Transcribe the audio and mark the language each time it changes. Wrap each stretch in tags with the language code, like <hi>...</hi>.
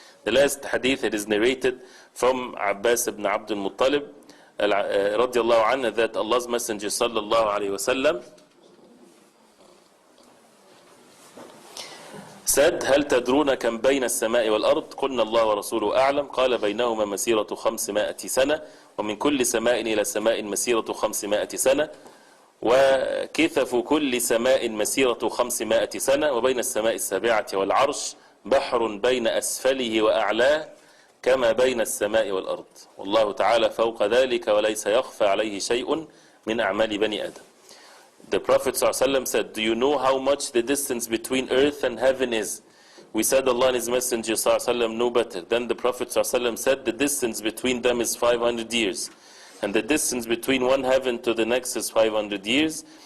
<en>The last hadith, it is narrated from Abbas ibn Abdul Muttalib radiallahu anhu, that Allah's Messenger sallallahu alayhi wa sallam said,</en> <ar>هل تدرون كم بين السماء والأرض؟ قلنا الله ورسوله أعلم. قال بينهما مسيرة 500 سنة ومن كل سماء إلى سماء مسيرة 500 سنة وكثف كل سماء مسيرة 500 سنة وبين السماء السابعة والعرش بحر بين أسفله وأعلاه كما بين السماء والأرض والله تعالى فوق ذلك وليس يخفى عليه شيء من أعمال بني آدم.</ar> <en>The Prophet ﷺ said, do you know how much the distance between earth and heaven is? We said Allah and His Messenger ﷺ know better. Then the Prophet ﷺ said the distance between them is 500 years. And the distance between one heaven to the next is 500 years.</en>